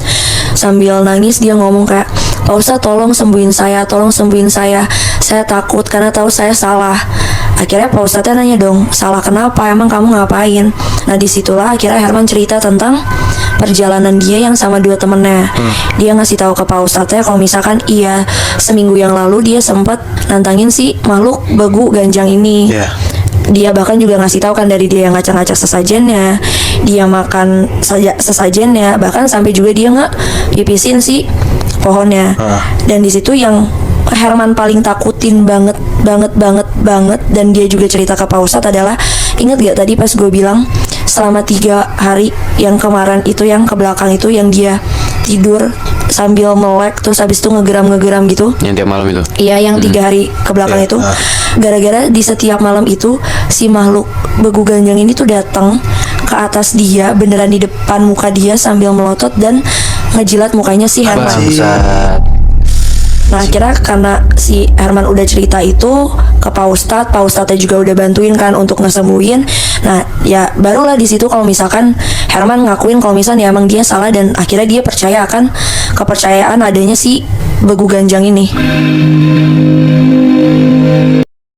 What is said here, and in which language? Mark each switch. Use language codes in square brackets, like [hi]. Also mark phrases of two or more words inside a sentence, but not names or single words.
[id] Sambil nangis dia ngomong kayak, Pak Ustadz tolong sembuhin saya saya takut karena tahu saya salah. Akhirnya Pak Ustadznya nanya dong, salah kenapa, emang kamu ngapain? Nah disitulah akhirnya Herman cerita tentang perjalanan dia yang sama dua temennya. Dia ngasih tahu ke Pak Ustadznya kalau misalkan iya seminggu yang lalu dia sempat nantangin si makhluk begu ganjang ini. Dia bahkan juga ngasih tahu kan dari dia yang ngacak-ngacak sesajennya, dia makan sesajennya, bahkan sampai juga dia pipisin si pohonnya. Dan di situ yang Herman paling takutin banget, dan dia juga cerita ke Pak Ustadz adalah, ingat gak tadi pas gue bilang selama 3 hari yang kemarin itu, yang ke belakang itu, yang dia tidur sambil melek terus habis itu ngegeram gitu. Yang tiap malam itu? Iya, yang 3 hari ke belakang itu. Gara-gara di setiap malam itu si makhluk begu ganjang ini tuh datang ke atas dia, beneran di depan muka dia sambil melotot dan ngejilat mukanya si Herman. Nah akhirnya karena si Herman udah cerita itu ke Pak Ustadznya juga udah bantuin kan untuk ngesembuhin. Nah ya barulah di situ kalau misalkan Herman ngakuin kalau misalnya emang dia salah, dan akhirnya dia percaya akan kepercayaan adanya si begu ganjang ini.